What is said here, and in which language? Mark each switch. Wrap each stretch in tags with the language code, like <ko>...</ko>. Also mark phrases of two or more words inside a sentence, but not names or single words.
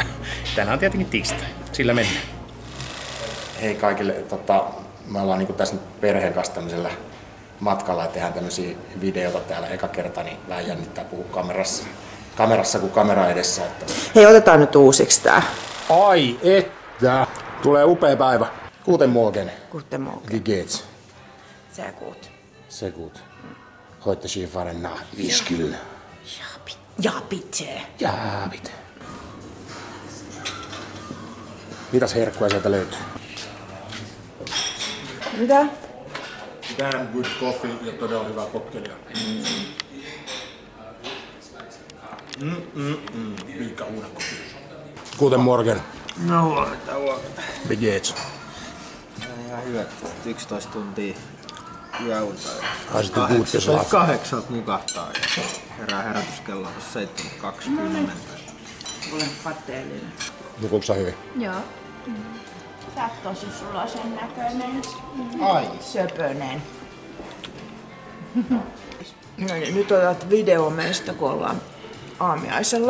<fi>Tänään on tietenkin tiistai, sillä mennään. Hei kaikille, me ollaan niinku tässä perheen kanssa tämmöisellä matkalla ja tehdään tämmöisiä videoita täällä eka kerta, niin vähän jännittää puhua kamerassa kuin kamera edessä. Että... Hei, otetaan nyt uusiksi tää. Ai että! Tulee upea päivä.</fi> <de>Guten Morgen. Guten Morgen. Wie geht's? Sehr gut. Sehr gut. Heute Skifahren nach Ischgl. Ja, bitte. Ja, bitte.</de> <fi>Mitäs herkkuja sieltä löytyy? Mitä?</fi> <en>Damn good coffee</en> <fi>ja todella hyvää koktelia. Liika uuden koffie.</fi> <de>Guten Morgen.</de> <fi>No huomenta.</fi> <de>Wie geht's?</de> <fi>Ihan hyvä, 11 tuntia yöunta.</fi> <de>Hast du gut geschlafen?</de> <fi>8 nukahtaa ja herää herätyskello 7.20. Olen kateellinen. Nukuuko sä hyvin? Joo. Sä oot tosi sulasen näköinen. Ai. Söpönen. No niin, nyt otat video meistä, kun ollaan aamiaisella.</fi>